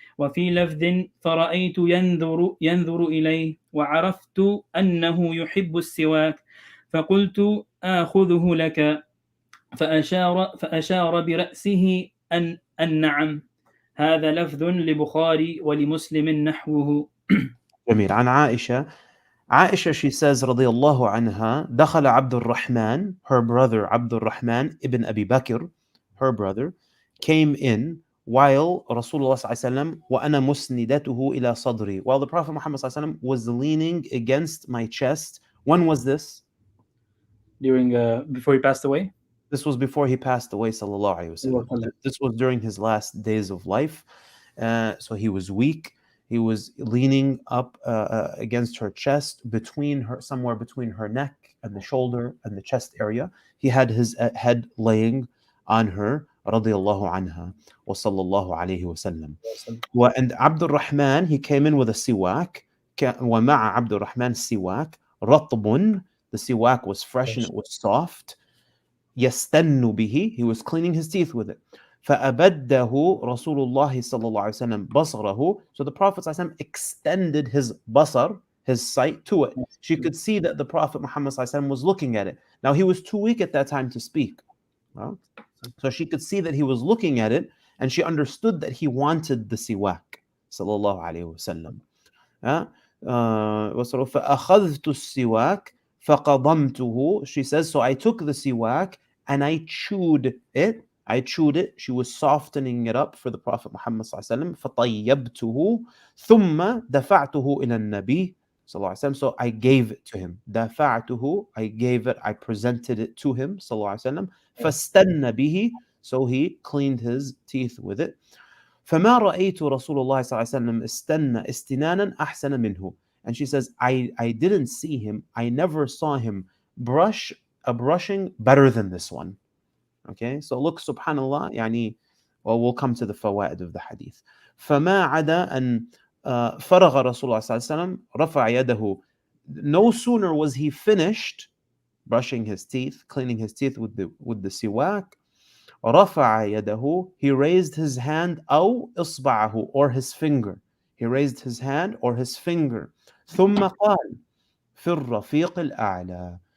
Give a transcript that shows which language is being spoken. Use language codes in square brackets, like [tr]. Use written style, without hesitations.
[ar] وفي لفظ: فرأيت ينظر إليه، وعرفت أنه يحب السواك، فقلت: آخذه لك. فأشار برأسه أن نعم. هذا لفظ لبخاري ولمسلم نحوه. جميل. عن عائشة [en] she says [ar] رضي الله عنها دخل عبد الرحمن, [en] her brother عبد الرحمن ibn Abi Bakr, her brother, came in while Rasulullah صلى الله عليه وسلم [ar] وأنا مسندته إلى صدري, [en] while the Prophet Muhammad صلى الله عليه وسلم was leaning against my chest. When was this? Before he passed away. This was before he passed away, sallallahu alaihi wasallam. This was during his last days of life. So he was weak. He was leaning up against her chest, somewhere between her neck and the shoulder and the chest area. He had his head laying on her, radiyallahu anha, wa sallallahu alayhi wa sallam. And Abdul Rahman, he came in with a siwak. [ar] ومع عبد الرحمن siwak رطب. [en] The siwak was fresh and it was soft. [ar] يستن به, [en] he was cleaning his teeth with it. [ar] فأبده رسول الله صلى الله عليه وسلم بصره. [en] So the Prophet صلى الله عليه وسلم extended his basar, his sight, to it. She could see that the Prophet Muhammad صلى الله عليه وسلم was looking at it. Now he was too weak at that time to speak. Well, so she could see that he was looking at it, and she understood that he wanted the siwak. [ar] صلى الله عليه وسلم. فأخذت السواك فقضمته. [en] She says, so I took the siwak and I chewed it. She was softening it up for the Prophet Muhammad صلى الله عليه وسلم. [ar] فطيبته ثم دفعته إلى النبي صلى الله عليه وسلم. [en] So I gave it to him. دفعته, I gave it, I presented it to him صلى الله عليه وسلم. [ar] فاستن به, [en] so he cleaned his teeth with it. [ar] فما رأيت رسول الله صلى الله عليه وسلم استنى استنانا أحسن منه. [en] And she says, I didn't see him, I never saw him brush a brushing better than this one. Okay, so look, subhanallah, يعني, well, we'll come to the fawaid of the hadith. [ar] فما عدا أن فرغ رسول الله صلى الله عليه وسلم رفع يده. [en] No sooner was he finished brushing his teeth, cleaning his teeth with the siwak, [ar] رفع يده, [en] he raised his hand, [ar] أو إصبعه, [en] or his finger. He raised his hand or his finger. [ar] ثم قال في الرفيق الأعلى.